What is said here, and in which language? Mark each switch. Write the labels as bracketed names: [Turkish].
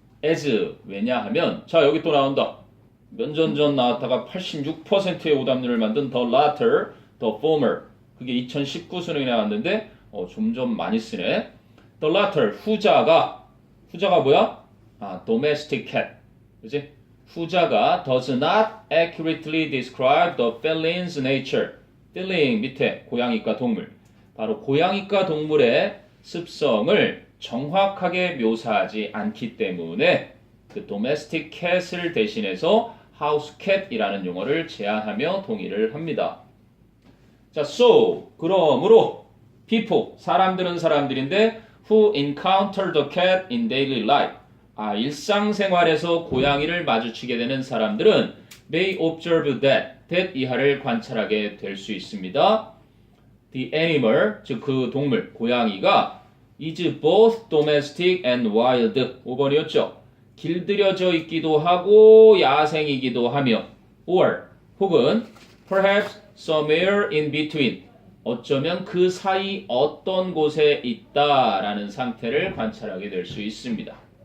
[English] as, [Korean] 왜냐하면, 자, 여기 또 나온다. 면전 전 나왔다가 86%의 오답률을 만든 [English] the latter, the former. [Korean] 그게 2019 수능에 나왔는데 점점 많이 쓰네. [English] the latter, [Korean] 후자가 뭐야? [English] domestic cat. [Korean] 그치? 후자가 [English] does not accurately describe the feline's nature. [Korean] feline 밑에 고양이과 동물. 바로 고양이과 동물의 습성을 정확하게 묘사하지 않기 때문에 그 [English] domestic cat [Korean] 을 대신해서 [English] house cat [Korean] 이라는 용어를 제안하며 동의를 합니다. [English] 자, so, [Korean] 그러므로 [English] people, [Korean] 사람들은 사람들인데 [English] who encounter the cat in daily life, [Korean] 일상생활에서 고양이를 마주치게 되는 사람들은 [English] may observe that [Korean] 이하를 관찰하게 될 수 있습니다. [English] The animal, [Korean] 즉 그 동물, 고양이가 [English] is both domestic and wild. [Korean] 5번이었죠. 길들여져 있기도 하고 야생이기도 하며 [English] or [Korean] 혹은 [English] perhaps somewhere in between [Korean] 어쩌면 그 사이 어떤 곳에 있다라는 상태를 관찰하게 될 수 있습니다.